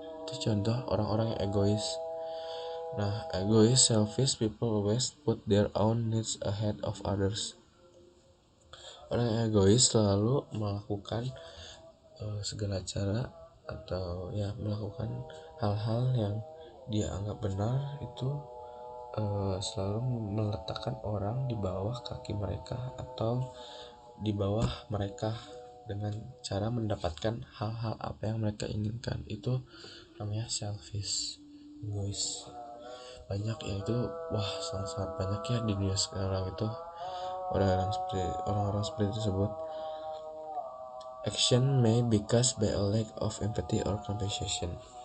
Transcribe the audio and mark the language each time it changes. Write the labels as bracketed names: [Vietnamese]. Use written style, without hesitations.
[Indonesian] Itu contoh orang-orang yang egois. Nah, egois, [English] selfish people always put their own needs ahead of others. [Indonesian] Orang yang egois selalu melakukan segala cara atau ya melakukan hal-hal yang dia anggap benar, itu selalu meletakkan orang di bawah kaki mereka atau di bawah mereka dengan cara mendapatkan hal-hal apa yang mereka inginkan. Itu namanya selfish, egois. Banyak ya itu, wah sangat-sangat banyak ya di dunia sekarang itu orang-orang seperti tersebut. [English] Action may because by a lack of empathy or compassion.